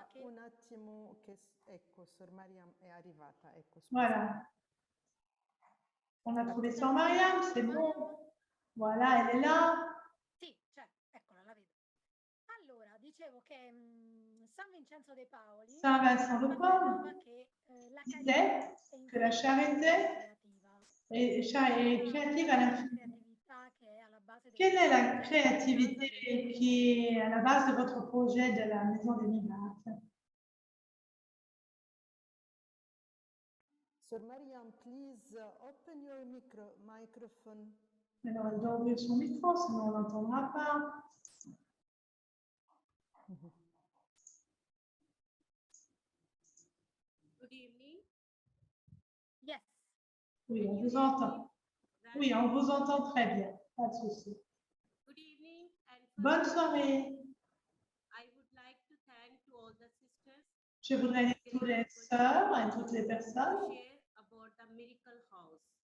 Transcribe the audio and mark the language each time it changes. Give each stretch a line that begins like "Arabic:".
Italian: Un attimo che ecco, Sor Mariam è arrivata, ecco.
French: Voilà. On a trouvé Sœur Mariam, c'est bon. Voilà, elle est là.
Italian: Sì, certo, eccola, la vedo. Allora, dicevo che San Vincenzo de Paoli
French: Saint-Vincent de Paul
Italian: affermava che la
French: disait
Italian: carità
French: que la charité est créative à l'infini. Quelle est la créativité qui est à la base de votre projet de la Maison des Miracles?
English: Sor Mariam, please open your microphone.
French: Alors, elle doit ouvrir son micro, sinon on n'entendra pas.
English: Good evening. Yes.
French: Oui, on vous entend. Oui, on vous entend très bien. Pas de souci.
English: Good evening and
French: Bonne soirée.
English: I would like to thank to all the sisters
French: Je voudrais dire toutes les sœurs et toutes les personnes.
English: share about the miracle house.